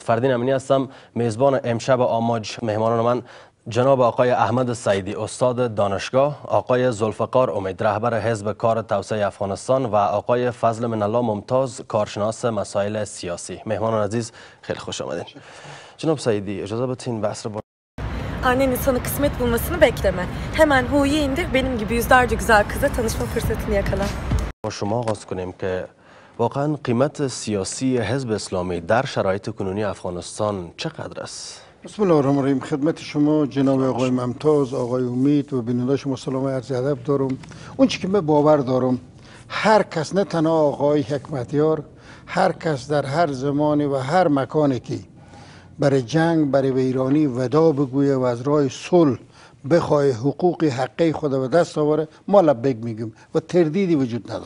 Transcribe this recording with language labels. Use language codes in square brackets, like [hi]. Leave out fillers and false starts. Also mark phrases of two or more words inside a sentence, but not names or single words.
[fa] فردین امینی هستم، میزبان امشب آماج. مهمانان من جناب آقای احمد سعیدی، استاد دانشگاه، آقای ذوالفقار امید، رهبر حزب کار توسعه افغانستان و آقای فضل من الله ممتاز، کارشناس مسائل سیاسی. مهمانان عزیز خیلی خوش آمدین. جناب سعیدی اجازه بدین بحث رو [tr] Annen sana kısmet bulmasını bekleme. Hemen Hu'yu indir, benim gibi yüzlerce güzel kızla tanışma fırsatını yakala. [fa] با شما آغاز کنیم که واقعا قیمت سیاسی حزب اسلامی در شرایط کنونی افغانستان چقدر است؟ [ar] بسم الله الرحمن الرحیم. [fa] خدمت شما جناب آقای ممتاز، آقای امید و بیننده شما سلام عرض ادب دارم. اون چی که من باور دارم، هر کس، نه تنها آقای حکمتیار، هر کس در هر زمانی و هر مکانی که برای جنگ، برای ویرانی ودا بگویه و از راه صلح بخواه حقوق حقی خود به دست آوره، ما لبیک میگیم و تردیدی وجود نداره.